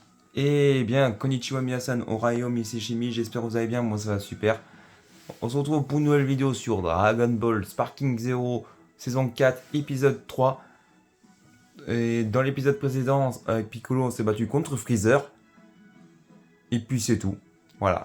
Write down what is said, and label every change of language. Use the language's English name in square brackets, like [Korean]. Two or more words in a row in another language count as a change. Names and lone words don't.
[French] Eh bien, [Japanese] こんにちは皆さん, Orayo Miseshimi, [French] j'espère que vous allez bien, moi ça va super. On se retrouve pour une nouvelle vidéo sur Dragon Ball Sparking Zero, saison 4, épisode 3. Et dans l'épisode précédent, avec Piccolo, on s'est battu contre Freezer. Et puis c'est tout. Voilà.